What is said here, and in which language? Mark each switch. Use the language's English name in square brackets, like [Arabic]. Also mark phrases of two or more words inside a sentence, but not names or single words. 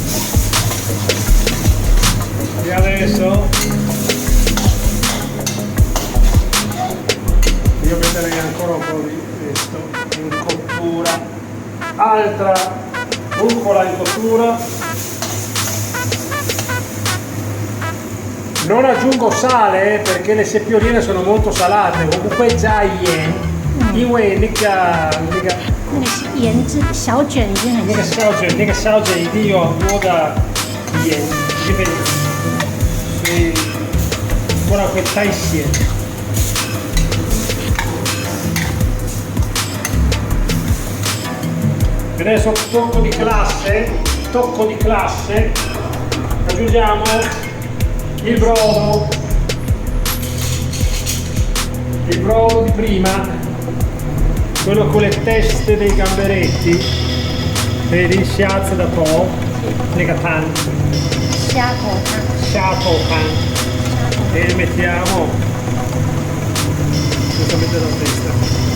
[Italian] E adesso io metterei ancora un po' di questo in cottura, altra rucola in cottura. Non aggiungo sale perché le seppioline sono molto salate, comunque già yen, [Chinese] 因为那个盐汁小卷已经很那个烧卷一定有很多的盐，因为所以不然会太咸。 [Italian] Adesso tocco di classe, aggiungiamo il brodo di prima, quello con le teste dei gamberetti, vedi, si alza da po', nega tanto, e mettiamo giustamente la testa.